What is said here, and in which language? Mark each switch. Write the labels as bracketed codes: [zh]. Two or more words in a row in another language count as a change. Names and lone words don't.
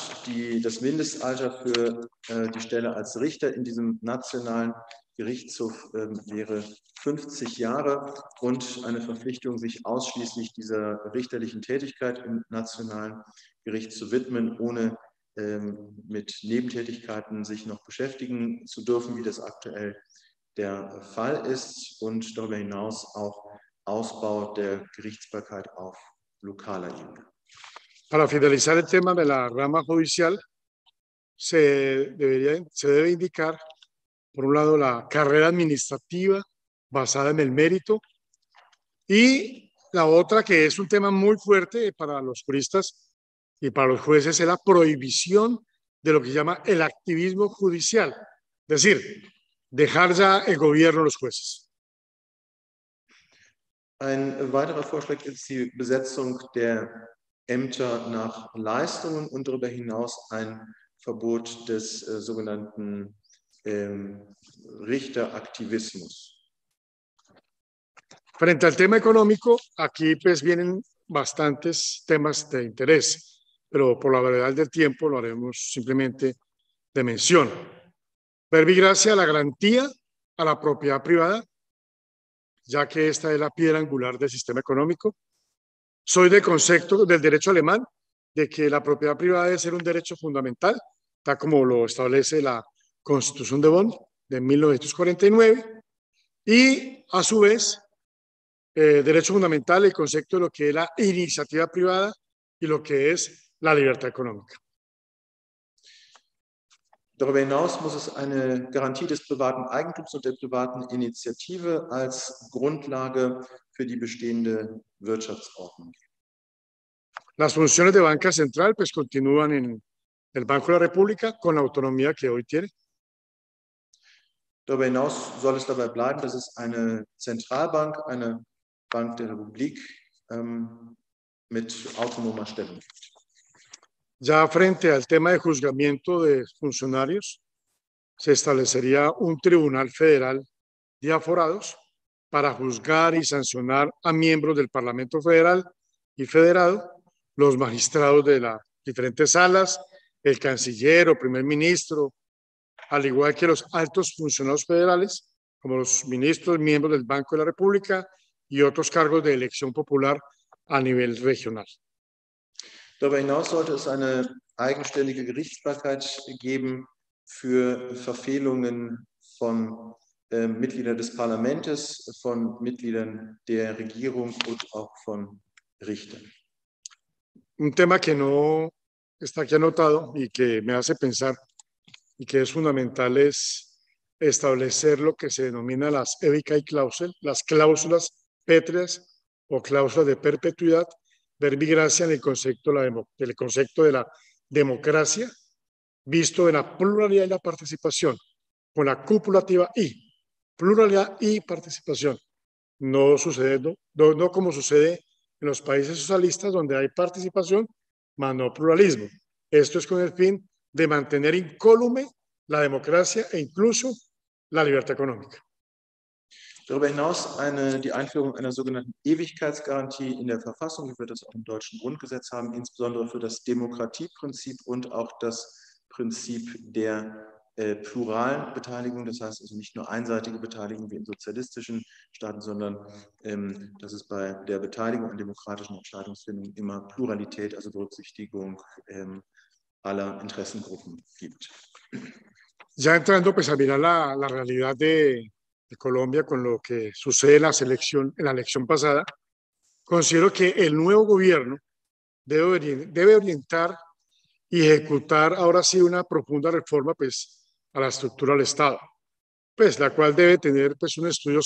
[de] Das Mindestalter für die Stelle als Richter in diesem nationalen Gerichtshof wäre 50 Jahre und eine Verpflichtung, sich ausschließlich dieser richterlichen Tätigkeit im nationalen Gericht zu widmen, ohne mit Nebentätigkeiten sich noch beschäftigen zu dürfen, wie das aktuell der Fall ist, und darüber hinaus auch Ausbau der Gerichtsbarkeit auf lokaler Ebene. [es] Para finalizar el tema de la rama judicial, se debe indicar, por un lado, la carrera administrativa basada en el mérito, y la otra, que es un tema muy fuerte para los juristas y para los jueces, es la prohibición de lo que se llama el activismo judicial, es decir, dejar ya el gobierno a los jueces. [de] Ein weiterer Vorschlag ist die Besetzung der Ämter nach Leistungen und darüber hinaus ein Verbot des sogenannten Richteraktivismus. [es] Frente al tema económico, aquí pues vienen bastantes temas de interés, pero por la brevedad del tiempo lo haremos simplemente de mención. Verbigracia a la garantía a la propiedad privada, ya que esta es la piedra angular del sistema económico. Soy del concepto del derecho alemán de que la propiedad privada debe ser un derecho fundamental, tal como lo establece la Constitución de Bonn de 1949, y a su vez, derecho fundamental, el concepto de lo que es la iniciativa privada y lo que es la libertad económica. [de] Darüber hinaus muss es eine Garantie des privaten Eigentums und der privaten Initiative als Grundlage für die bestehende Wirtschaftsordnung geben. [es] Las funciones de banca central pues continúan en el Banco de la República con la autonomía que hoy tiene. [de] Darüber hinaus soll es dabei bleiben, dass es eine Zentralbank, eine Bank der Republik mit autonomer Stellung gibt. [es] Ya frente al tema de juzgamiento de funcionarios, se establecería un tribunal federal de aforados para juzgar y sancionar a miembros del Parlamento Federal y Federado, los magistrados de las diferentes salas, el canciller o primer ministro, al igual que los altos funcionarios federales, como los ministros, miembros del Banco de la República y otros cargos de elección popular a nivel regional. [de] Darüber hinaus sollte es eine eigenständige Gerichtsbarkeit geben für Verfehlungen von Mitgliedern des Parlaments, von Mitgliedern der Regierung und auch von Richtern. [es] Un tema que no está aquí anotado y que me hace pensar y que es fundamental es establecer lo que se denomina las Ewigkeitsklausel, las cláusulas pétreas o cláusulas de perpetuidad, verbigracia en el concepto de la democracia, visto en la pluralidad y la participación, con la copulativa I, pluralidad y participación. No como sucede en los países socialistas, donde hay participación, más no pluralismo. Esto es con el fin de mantener incólume la democracia e incluso la libertad económica. [de] Darüber hinaus die Einführung einer sogenannten Ewigkeitsgarantie in der Verfassung, wie wir das auch im deutschen Grundgesetz haben, insbesondere für das Demokratieprinzip und auch das Prinzip der pluralen Beteiligung, das heißt also nicht nur einseitige Beteiligung wie in sozialistischen Staaten, sondern dass es bei der Beteiligung an demokratischen Entscheidungsfindungen immer Pluralität, also Berücksichtigung aller Interessengruppen gibt. [es] Ya entrando pues a mirar la realidad de Colombia con lo que sucede en la elección pasada, considero que el nuevo gobierno debe orientar y ejecutar ahora sí una profunda reforma pues a la estructura del Estado, pues la cual debe tener pues unos estudios